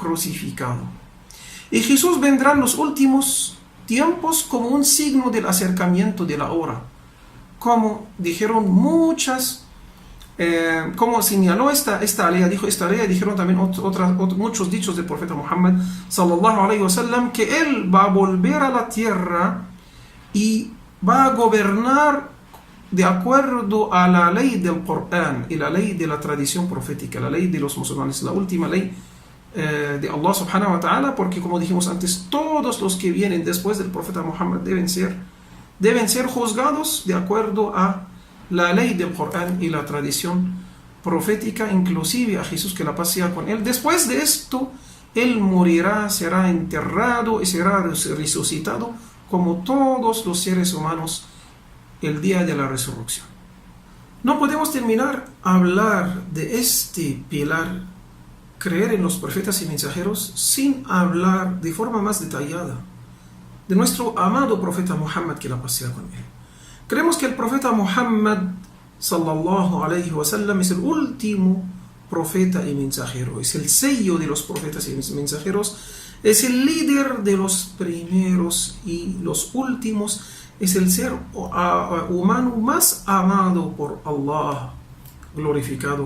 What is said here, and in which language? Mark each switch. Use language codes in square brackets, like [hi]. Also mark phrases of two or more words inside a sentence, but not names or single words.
[es] Y Jesús vendrá en los últimos tiempos como un signo del acercamiento de la hora. Como dijeron muchas, como señaló esta alea, dijeron también muchos dichos del profeta Muhammad [ar] صلى الله عليه وسلم, [es] que él va a volver a la tierra y va a gobernar de acuerdo a la ley del Corán y la ley de la tradición profética, la ley de los musulmanes, la última ley de Allah [ar] سبحانه وتعالى, [es] porque como dijimos antes, todos los que vienen después del profeta Muhammad deben ser juzgados de acuerdo a la ley del Corán y la tradición profética, inclusive a Jesús, que la paz sea con él. Después de esto, él morirá, será enterrado y será resucitado como todos los seres humanos el día de la resurrección. No podemos terminar hablar de este pilar, creer en los profetas y mensajeros, sin hablar de forma más detallada de nuestro amado profeta Muhammad, que la paz sea con él. Creemos que el profeta Muhammad [ar] صلى الله عليه وسلم [es] es el último profeta y mensajero, es el sello de los profetas y mensajeros, es el líder de los primeros y los últimos, es el ser humano más amado por Allah, glorificado.